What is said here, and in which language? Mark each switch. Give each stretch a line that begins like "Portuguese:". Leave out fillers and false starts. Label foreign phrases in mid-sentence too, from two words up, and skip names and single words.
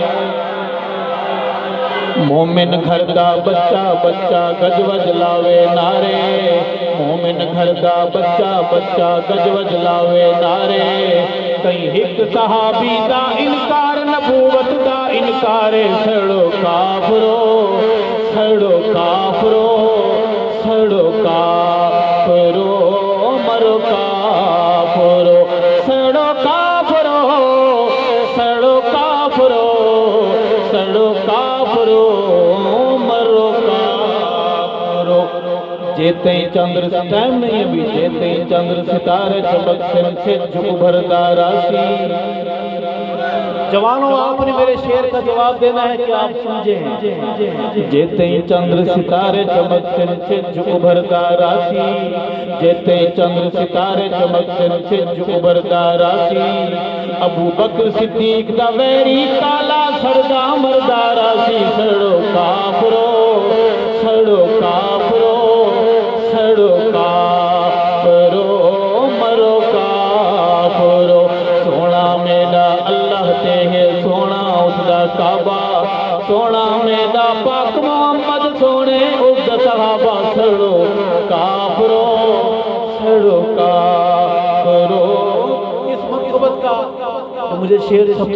Punjabi: مومن گھر دا بچہ بچہ گج وج لاوے نعرے، مومن گھر دا بچہ بچہ گج وج لاوے نعرے، کہیں ایک صحابی دا انکار نبوت دا انکار، سڑو کافرو سڑو کافرو سڑو کافرو مرو کافرو، سڑو کافرو سڑو کافرو سڑو کافرو مرو کافرو،
Urdu: جیتے چندر ٹائم نہیں ابھی،
Punjabi: جیتے چندر ستارے چمک سے جو ابھرتا راسی،
Urdu: جوانوں آپ نے میرے شعر کا جواب دینا ہے کہ آپ سمجھیں،
Punjabi: جیتے چندر ستارے چمک سے جو ابھرتا راسی، جیتے چندر ستارے چمک سے جو ابھرتا راسی، ابو بکر صدیق دا ویری کالا سردا مردا راسی، سڑو کافرو سڑو کافرو سڑو کافرو مرو کافرو، سونا میرا اللہ تے ہے سونا اس دا کعبہ، سونا میرا پاک محمد سونے اس دا صحابہ، سڑو کافرو سڑو کافرو،
Urdu: اس منقبت کا مجھے شعر سب سے